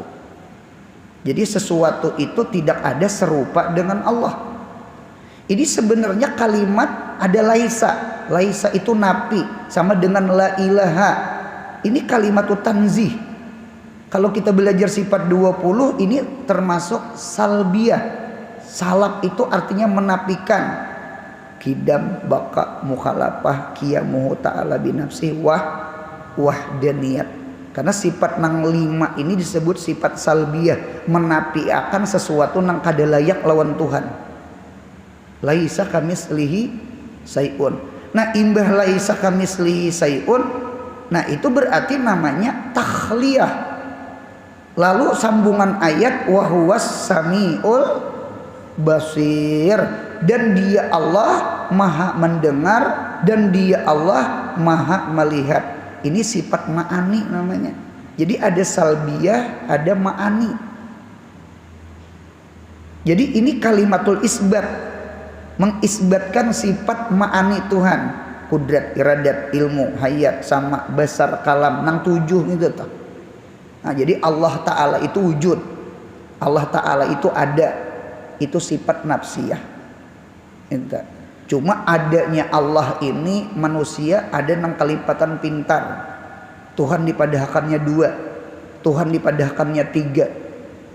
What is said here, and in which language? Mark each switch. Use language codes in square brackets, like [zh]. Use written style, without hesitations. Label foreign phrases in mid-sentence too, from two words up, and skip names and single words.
[id] Jadi sesuatu itu tidak ada serupa dengan Allah. Ini sebenarnya kalimat ada laisa. Laisa itu napi, sama dengan [ar] لا إله. [id] Ini kalimat tanzih. Kalau kita belajar sifat 20 ini termasuk salbiyah. Salab itu artinya menapikan. [ar] قدم بقاء مخالفة قيامه تعالى بنفسه وحدانية. [bjn] Karena sifat nang 5 ini disebut sifat salbiyah, menapikan sesuatu nang kada layak lawan Tuhan. [ar] ليس كمثله شيء. [bjn] Nah, imbah [ar] ليس كمثله شيء, [id] nah itu berarti namanya takhliyah. Lalu sambungan ayat [ar] وهو السميع البصير, [id] dan dia Allah maha mendengar dan dia Allah maha melihat. Ini sifat ma'ani namanya. Jadi ada salbiyah, ada ma'ani. Jadi ini [ar] كلمة الإثبات, [id] mengisbatkan sifat ma'ani Tuhan, kudrat, iradat, ilmu, hayat, sama, basar, kalam, [bjn] nang 7 itu toh. [id] Nah, jadi Allah Ta'ala itu wujud, Allah Ta'ala itu ada, itu sifat nafsiyah. [bjn] Cuma adanya Allah ini manusia ada nang kalipatan pintar. Tuhan dipadahkannya 2, Tuhan dipadahkannya 3.